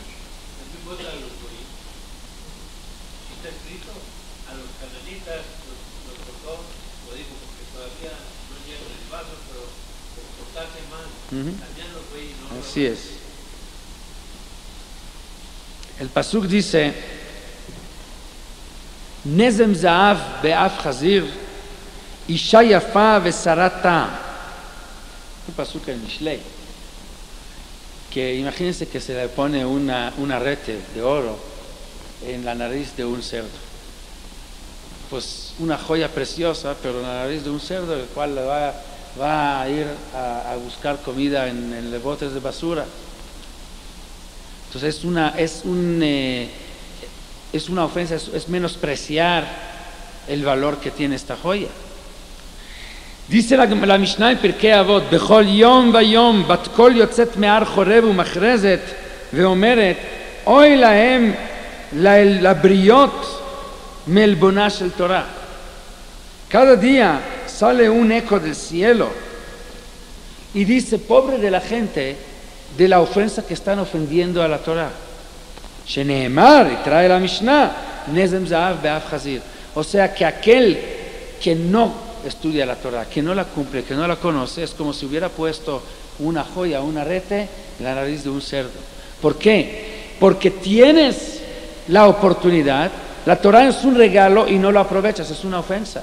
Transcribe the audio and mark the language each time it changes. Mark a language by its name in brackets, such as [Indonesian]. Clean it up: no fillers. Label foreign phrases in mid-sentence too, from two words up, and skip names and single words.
[Spanish] Está escrito a los cananitas, los cortó, lo dijo porque todavía no llegan el vaso, pero por cortarse más, también los güeyes no. Así es. El pasuk dice: [Hebrew] נזם זהב באף חזיר אשה יפה וסרת. [Spanish] Un pasuk en Mishlei, que imagínense que se le pone un arete de oro en la nariz de un cerdo. Pues una joya preciosa, pero en la nariz de un cerdo, el cual le va a ir a buscar comida en los botes de basura. Entonces es una ofensa, es menospreciar el valor que tiene esta joya. Dice la Mishnah en Pirkei Avot: [Hebrew] בכל יום ויום בת קול יוצאת מהר חורב ומכרזת ואומרת אוי להם לבריות מעלבונה של תורה. [Spanish] Cada día sale un eco del cielo y dice: pobre de la gente de la ofensa que están ofendiendo a la Torah. Sheneemar, y trae la Mishnah, [Hebrew] נזם זהב באף חזיר. [Spanish] O sea que aquel que no estudia la Torah, que no la cumple, que no la conoce, es como si hubiera puesto una joya, un arete en la nariz de un cerdo. ¿Por qué? Porque tienes la oportunidad, la Torah es un regalo y no lo aprovechas, es una ofensa.